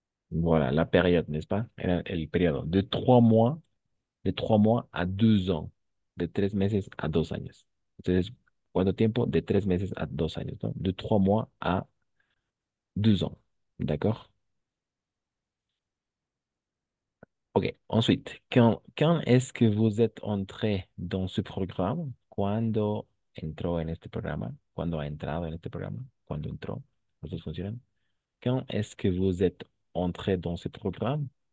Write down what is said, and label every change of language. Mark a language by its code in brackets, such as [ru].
[fr] Voilà, la période, n'est-ce pas? [es] Era el periodo de [fr] 3 mois a 2 ans, [es] de 3 meses a 2 años. Entonces, ¿cuánto tiempo? De 3 meses a 2 años, ¿no? De [fr] 3 mois a 2 ans. D'accord? Ok, ensuite, quand est-ce que vous êtes entré dans ce programme? [es] ¿Cuándo entró en este programa? ¿Cuándo ha entrado en este programa? ¿Cuándo entró? ¿Los dos funcionan? [fr] Quand est-ce que vous êtes entré dans ce programme?